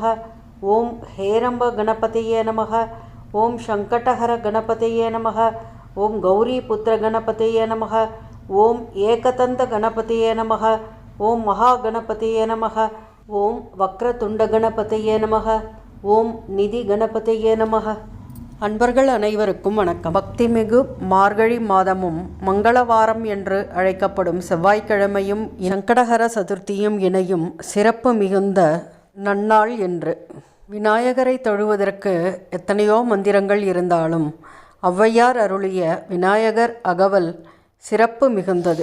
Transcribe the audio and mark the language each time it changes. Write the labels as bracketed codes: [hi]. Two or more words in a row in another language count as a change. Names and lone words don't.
[sa] ओम हेरंब गणपतये नमः। ओम शंकटहर गणपतये नमः। ओम गौरीपुत्र गणपतये नमः। ओम एकदंत गणपतये नमः। ओम महागणपतये नमः। ओम वक्रतुंड गणपतये नमः। ओम निधि गणपतये नमः। [ta] அன்பர்கள் அனைவருக்கும் வணக்கம். பக்திமிகு மார்கழி மாதமும் மங்களவாரம் என்று அழைக்கப்படும் செவ்வாய்க்கிழமையும் சங்கடஹர சதுர்த்தியும் இணையும் சிறப்பு மிகுந்த நன்னாள் என்று. விநாயகரை தொழுவதற்கு எத்தனையோ மந்திரங்கள் இருந்தாலும் ஔவையார் அருளிய விநாயகர் அகவல் சிறப்பு மிகுந்தது.